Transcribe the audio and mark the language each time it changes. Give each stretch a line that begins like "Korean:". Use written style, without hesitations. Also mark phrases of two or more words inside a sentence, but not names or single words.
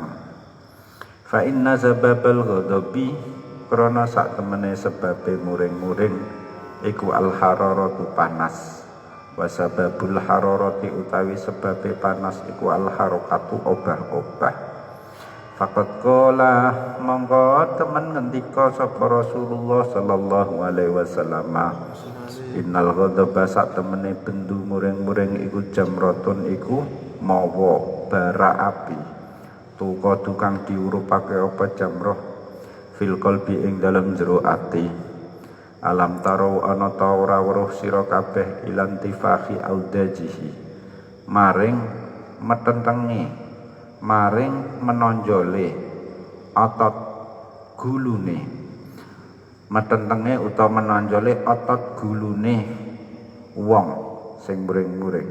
Arabic: فإن سبب الغضب
Javanese: krana sak temene sebabe muring-muring iku
Arabic: الحرارة
Javanese: panas,
Arabic: وسبب الحرارة
Javanese: utawi sebabe panas iku
Arabic: الحركة
Javanese: obah-obah.
Arabic: فقد قال
Javanese: monggo temen ngendika sapa
Arabic: رسول الله صلى الله عليه وسلم, إن الغضب
Javanese: sak temene bendu muring-muring iku jamratun iku mawa bara api, tuka tukang diurupake apa
Arabic: جمرة في القلب
Javanese: ing dalem jero ati.
Arabic: ألم تر
Javanese: ana ta ora weruh sira kabeh
Arabic: إلى انتفاخ أوداجه
Javanese: maring metentenge, maring menonjole otot gulune, metentenge utawa menonjole otot gulune wong sing muring-muring.